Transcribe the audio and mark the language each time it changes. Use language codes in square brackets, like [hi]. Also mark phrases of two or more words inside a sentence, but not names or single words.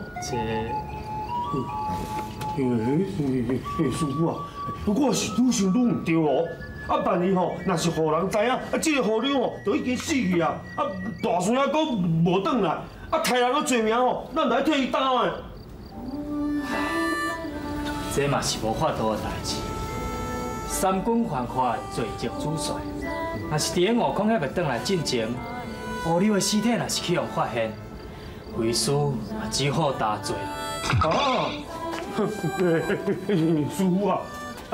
[nan] 师傅啊，我是愈想愈唔对哦。啊，万一吼，若是互人知影，啊，这个和尚吼，就已经死去啊。啊，大孙仔佫无转来，啊，杀人个罪名吼，咱来替伊担的。这嘛是无法度的代志。三军犯法，罪责主帅。若是伫个悟空还未转来进前，乌溜的尸体若是去互发现，为师也只好担罪啦。啊，师傅啊！啊！